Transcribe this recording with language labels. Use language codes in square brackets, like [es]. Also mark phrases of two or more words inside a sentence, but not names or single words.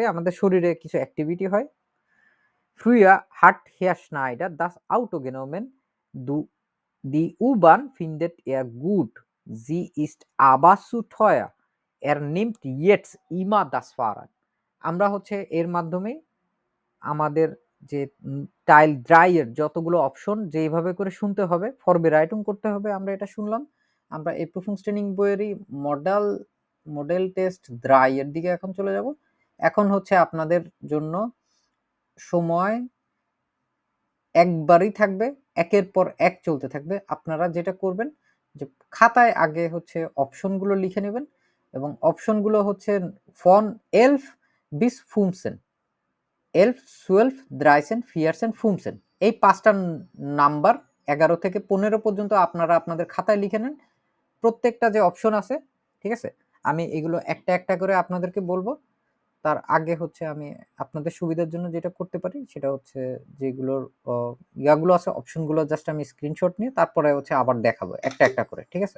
[bn] আমাদের শরীরে কিছু অ্যাক্টিভিটি হয়। [de] Früher hat Herr Schneider das Auto genommen. Die U-Bahn findet er gut. Sie ist aber zu teuer. Er nimmt jetzt immer das Fahrrad. [bn] আমরা হচ্ছে এর মাধ্যমে আমাদের যে টাইল 3 এর যতগুলো অপশন যেইভাবে করে শুনতে হবে, ফরবেরাইটুম করতে হবে, আমরা এটা শুনলাম। আমরা এই প্রুফungstraining বইয়েরই মডেল টেস্ট 3 এর দিকে এখন চলে যাব। এখন হচ্ছে আপনাদের জন্য সময় একবারই থাকবে, একের পর এক চলতে থাকবে। আপনারা যেটা করবেন যে খাতায় আগে হচ্ছে অপশনগুলো লিখে নেবেন, এবং অপশনগুলো হচ্ছে [de] von 11 bis 15, [bn] 11, 12, 13, 14, 15, এই 5টা নাম্বার 11 থেকে 15 পর্যন্ত আপনারা আপনাদের খাতায় লিখে নেন। প্রত্যেকটা যে অপশন আছে, ঠিক আছে? আমি এগুলো একটা একটা করে আপনাদেরকে বলবো। তার আগে হচ্ছে আমি আপনাদের সুবিধার জন্য যেটা করতে পারি সেটা হচ্ছে যেগুলোর ইয়াগুলো আছে, অপশনগুলো জাস্ট আমি স্ক্রিনশট নিয়ে তারপরে হচ্ছে আবার দেখাবো একটা একটা করে, ঠিক আছে?